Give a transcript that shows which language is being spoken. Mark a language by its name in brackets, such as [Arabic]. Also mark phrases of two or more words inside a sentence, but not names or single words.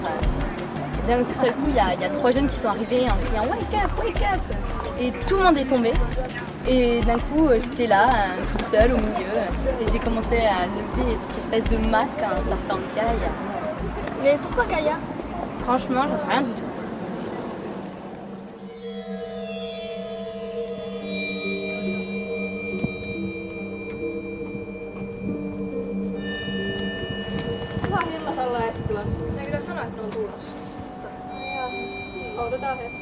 [French] Et d'un seul coup, il y a 3 jeunes qui sont arrivés en criant [English] wake up, [French] et tout le monde est tombé. Et d'un coup, j'étais là, toute seule au milieu, et j'ai commencé à lever cette espèce de masque en sortant de Gaïa. Mais pourquoi Gaïa? Franchement, j'en sais rien du tout. [Finnish] Eikö sanoa, että ne on tulossa? Odotetaan hetki.